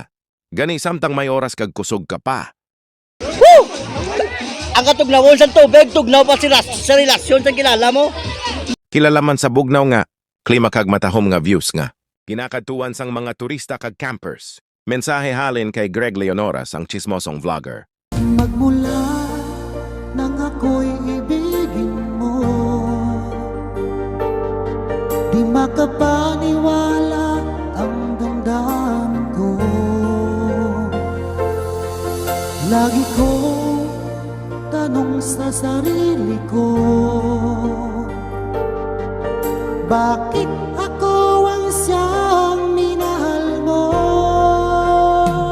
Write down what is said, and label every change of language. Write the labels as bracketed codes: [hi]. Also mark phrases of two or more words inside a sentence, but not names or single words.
[hil] Gani samtang may oras kag kusog ka pa. Woo! Ang katugnawon sa tubig, tugnaw pa sa relasyon sa kilala mo. Kilala man sa bugnaw nga, klima kag matahom nga views nga. Kinakatuan sang mga turista kag campers. Mensahe halin kay Greg Leonoras, ang chismosong vlogger. [tl] Magmula nang ako'y ibigin mo, di makapaniwala ang damdamin ko. Lagi kong tanong sa sarili ko, bakit ako ang siyang minahal mo?